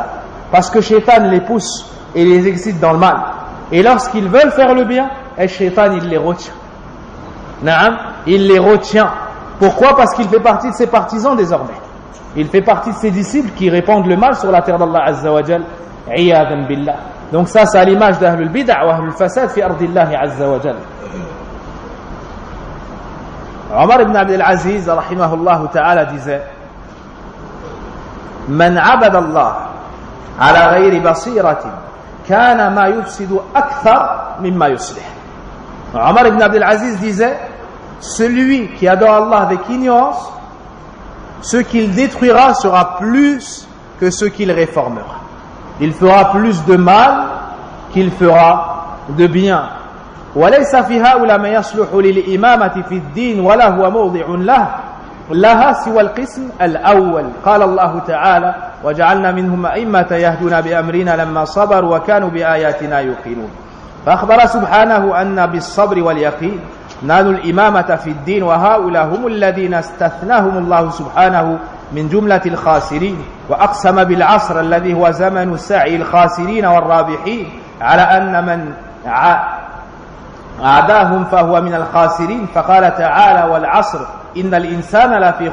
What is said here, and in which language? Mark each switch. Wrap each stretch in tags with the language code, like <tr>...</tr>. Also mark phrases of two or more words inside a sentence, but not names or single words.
<fr>Parce que Shaytan les pousse et les excite dans le mal. Et lorsqu'ils veulent faire le bien, Ash-Shaytan il les retient. Naam, il les retient. Pourquoi? Parce qu'il fait partie de ses partisans désormais. Il fait partie de ses disciples qui répandent le mal sur la terre d'Allah</fr> <ar>عز وجل. عياذا بالله.</ar> <fr>Donc ça, c'est à l'image</fr> <ar>d' أهل البدعة وأهل الفساد في أرض الله عز وجل. عمر بن عبد العزيز رحمه الله تعالى, disait من عبد الله على غير بصيرة كان ما يفسد أكثر مما يصلح.</ar> <fr>Omar ibn Abdel Aziz disait celui qui adore Allah avec ignorance, ce qu'il détruira sera plus que ce qu'il réformera. Il fera plus de mal qu'il fera de bien.</fr> <ar>وليس في هؤلاء ما يصلح للإمامة في الدين ولا هو موضع لها سوى القسم الأول. قال الله تعالى وجعلنا منهم أئمة يهدون بأمرنا لما صبروا وكانوا بآياتنا يوقنون. فأخبر سبحانه أن بالصبر واليقين نالوا الإمامة في الدين وهؤلاء هم الذين استثناهم الله سبحانه من جملة الخاسرين وأقسم بالعصر الذي هو زمن سعي الخاسرين والرابحين على أن من عداهم فهو من الخاسرين فقال تعالى والعصر إن الإنسان لفي</ar>